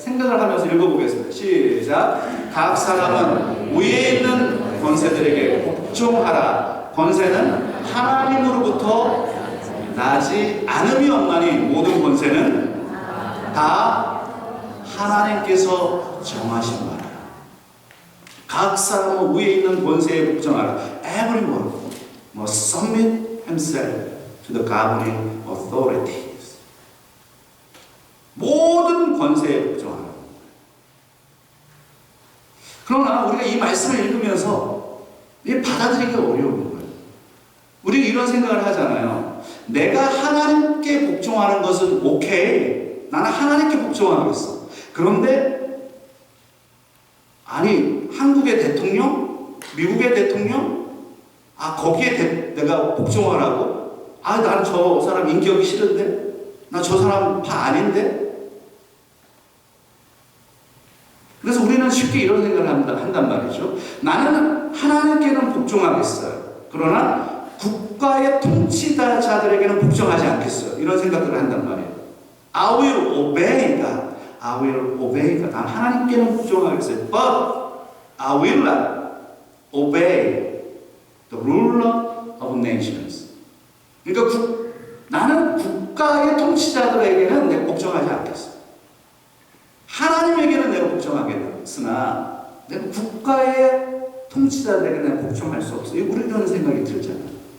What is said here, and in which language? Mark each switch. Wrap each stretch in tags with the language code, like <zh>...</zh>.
<ko>생각을 하면서 읽어보겠습니다. 시작. 각 사람은 위에 있는 권세들에게 복종하라. 권세는 하나님으로부터 나지 않음이 없나니 모든 권세는 다 하나님께서 정하신 바라. 각 사람은 위에 있는 권세에 복종하라.</ko> <en>Everyone must submit himself to the governing authorities.</en> <ko>모든 권세에 복종하라. 그러나 우리가 이 말씀을 읽으면서 받아들이기가 어려운 거예요. 우리 이런 생각을 하잖아요. 내가 하나님께 복종하는 것은 오케이. 나는 하나님께 복종하겠어. 그런데 아니 한국의 대통령, 미국의 대통령, 거기에 내가 복종하라고? 나는 저 사람 인격이 싫은데, 나 저 사람 다 아닌데. 그래서 우리는 쉽게 이런 생각을 한단 말이죠. 나는 하나님께는 복종하겠어요. 그러나 국가의 통치자들에게는 복종하지 않겠어요. 이런 생각들을 한단 말이에요.</ko> <en>I will obey God. I will obey God.</en> <ko>난 하나님께는 복종하겠어요.</ko> <en>But I will not obey the ruler of nations.</en> <ko>그러니까 나는 국가의 통치자들에게는 내가 복종하지 않겠어. 하나님에게는 내가 복종하겠으나 내가 국가의 통치자들에게 내가 복종할 수 없어. 우리 그런 생각이 들잖아요.</ko>